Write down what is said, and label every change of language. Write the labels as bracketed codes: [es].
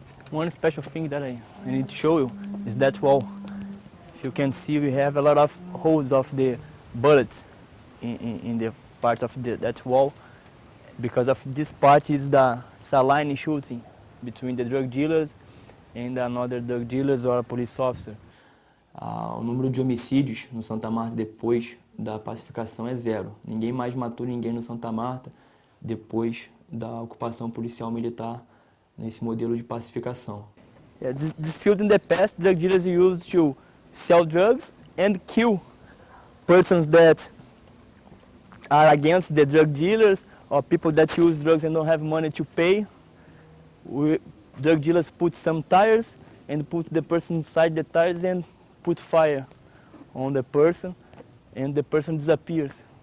[en] One special thing that I need to show you is that wall. If you can see, we have a lot of holes of the bullets in the part of that wall. Because of this part is it's a line shooting between the drug dealers and another drug dealers or a police officer. [pt] O número de homicídios no Santa Marta depois da pacificação é 0. Ninguém mais matou ninguém no Santa Marta depois da ocupação policial militar nesse modelo de pacificação. [en] Yeah, this field in the past, drug dealers used to sell drugs and kill persons that are against the drug dealers or people that use drugs and don't have money to pay. Drug dealers put some tires and put the person inside the tires and put fire on the person and the person disappears.